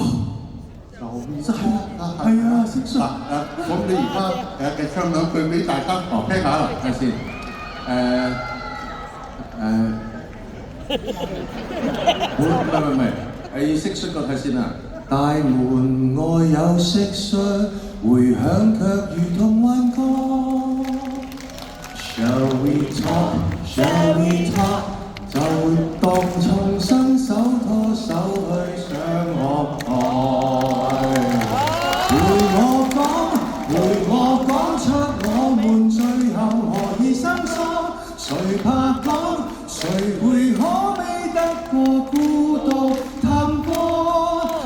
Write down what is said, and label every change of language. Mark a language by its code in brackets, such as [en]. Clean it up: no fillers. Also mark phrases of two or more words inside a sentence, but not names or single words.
[yue] 真係係啊，蟋蟀咁你而家嘅唱兩句俾大家聽下啦，係先。唔係，係蟋蟀個睇先啊。 [en] 大門外有蟋蟀，迴響卻如同幻覺。 Shall we talk? Shall we talk? [yue] 就當重新手拖手去上學台。陪我講出我們最後何以生疏，誰怕講，誰會可悲得過孤獨探戈？